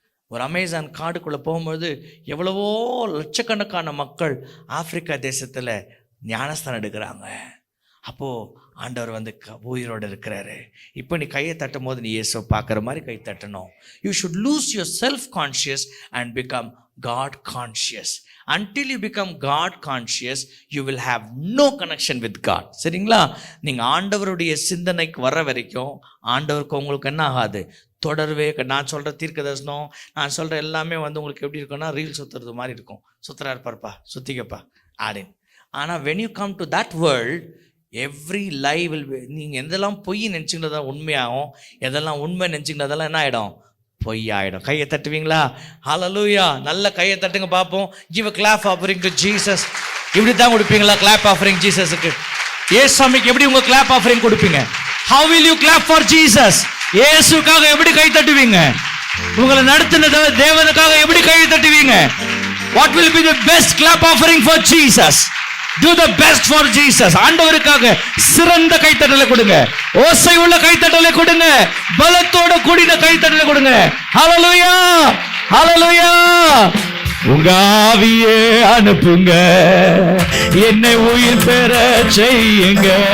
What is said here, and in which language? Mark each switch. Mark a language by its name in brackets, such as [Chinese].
[Tamil] ஒரு அமேசான் காடுக்குள்ளே போகும்போது எவ்வளவோ லட்சக்கணக்கான மக்கள் ஆப்பிரிக்கா தேசத்தில் ஞானஸ்தானம் எடுக்கிறாங்க. அப்போது ஆண்டவர் வந்து உயிரோடு இருக்கிறாரு. இப்போ நீ கையை தட்டும் போது நீ இயேசுவை பார்க்குற மாதிரி கை தட்டணும். [English] You should lose your self conscious and become God conscious. Until you become God conscious, you will have no connection with God. [Tamil] சரிங்களா? நீங்கள் ஆண்டவருடைய சிந்தனைக்கு வர வரைக்கும் ஆண்டவருக்கு உங்களுக்கு என்ன ஆகாது, தொடர்வே. நான் சொல்கிற தீர்க்க தரிசனம், நான் சொல்கிற எல்லாமே வந்து உங்களுக்கு எப்படி இருக்குன்னா, ரீல் சுற்றுறது மாதிரி இருக்கும். சுற்றுறா இருப்பார்ப்பா, சுற்றிக்கப்பா அப்படின்னு. ஆனால் [English] when you come to that world, every lie will be, [Tamil] நீங்கள் எதெல்லாம் பொய் நினச்சிங்களதெல்லாம் உண்மையாகும், எதெல்லாம் உண்மை நினச்சிங்களதெல்லாம் என்ன ஆகிடும், பொய்யாயிடும். கையை தட்டுவீங்களா? ஹல்லேலூயா. நல்ல கையை தட்டுங்க பார்ப்போம். [English] give a clap offering to Jesus. [Tamil] இப்படி தான் கொடுப்பீங்களா clap offering ஜீசஸுக்கு? இயேசுவுக்கு எப்படி உங்க clap offering கொடுப்பீங்க? [English] how will you clap for Jesus? [Tamil] இயேசுக்காக எப்படி கை தட்டுவீங்க? உங்களை நடத்தின தேவனுக்காக எப்படி கை தட்டுவீங்க? [English] what will be the best clap offering for Jesus? do the best for Jesus. [Tamil] ஆண்டவருக்காக சிறந்த கைத்தட்டலை கொடுங்க, ஓசை உள்ள கைத்தட்டலை கொடுங்க, பலத்தோட கூடின கைத்தட்டலை கொடுங்க. ஹல்லேலூயா, ஹல்லேலூயா. உங்க ஆவியே அனுப்புங்க, என்னை உயிர் பெற செய்யுங்க.